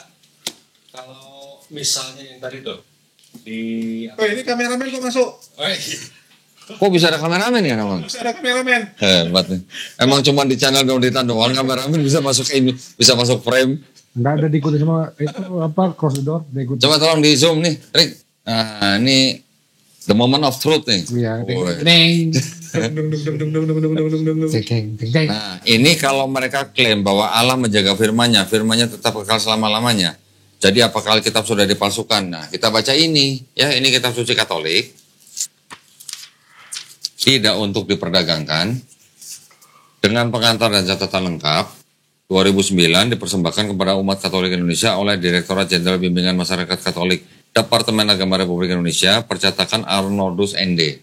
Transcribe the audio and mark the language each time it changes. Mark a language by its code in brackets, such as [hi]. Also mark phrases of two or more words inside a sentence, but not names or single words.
[id] Kalau misalnya yang tadi tuh di Oh ini kameramen kok masuk? Kok bisa ada kameramen ya, Nawang? Harus ada kameramen. Hebat nih. Emang cuma di channel Dondita doang kameramen bisa masuk ini, bisa masuk frame. Enggak ada diikuti sama itu apa [en] cross the door, [id] diikuti. Coba tolong di zoom nih, Rick. Nah, ini [en] the moment of truth [id] nih. Iya. Boleh. Deng. Dung, dung, dung, dung, dung, dung, dung, dung, dung, dung, dung. Deng, deng, deng. Nah, ini kalau mereka klaim bahwa Allah menjaga firman-Nya, firman-Nya tetap kekal selama-lamanya. Jadi apakah Alkitab sudah dipalsukan? Nah, kita baca ini, ya ini kitab suci Katolik. Tidak untuk diperdagangkan. Dengan pengantar dan catatan lengkap. 2009 dipersembahkan kepada umat Katolik Indonesia oleh Direktorat Jenderal Bimbingan Masyarakat Katolik Departemen Agama Republik Indonesia, percetakan Arnoldus ND.